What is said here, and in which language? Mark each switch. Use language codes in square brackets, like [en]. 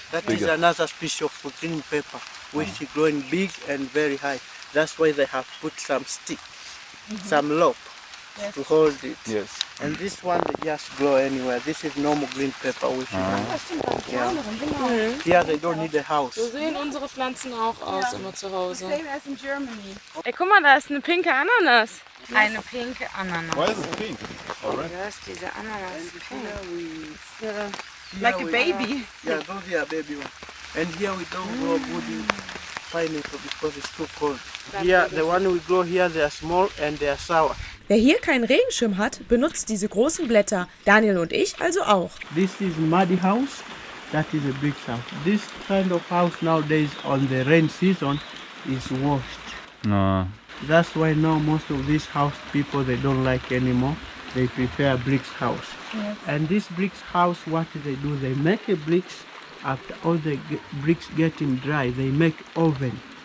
[en] That is another species of green pepper, which is growing big and very high. That's why they have put some stick, some lobe to hold it. Yes. And this one they just grow anywhere. This is normal green pepper, which is here they don't need a house. [de] So sehen unsere Pflanzen auch aus immer zu Hause. Ey, guck mal, da ist eine pinke Ananas. Eine pinke Ananas. [en] Why is it pink? [de] Da ist diese Ananas pink. [en] Like a baby. Yeah, those are baby ones. And here we don't grow good pineapple because it's too cold. Here, the one we grow here, they are small and they are sour. [de] Wer hier keinen Regenschirm hat, benutzt diese großen Blätter. Daniel und ich also auch. [en] This is muddy house. That is a big house. This kind of house nowadays on the rain season is washed. Ah. That's why now most of these house people they don't like anymore. They prefer bricks house. Yes. And this bricks house, what they do? They make a bricks. After all the bricks getting dry, they make oven.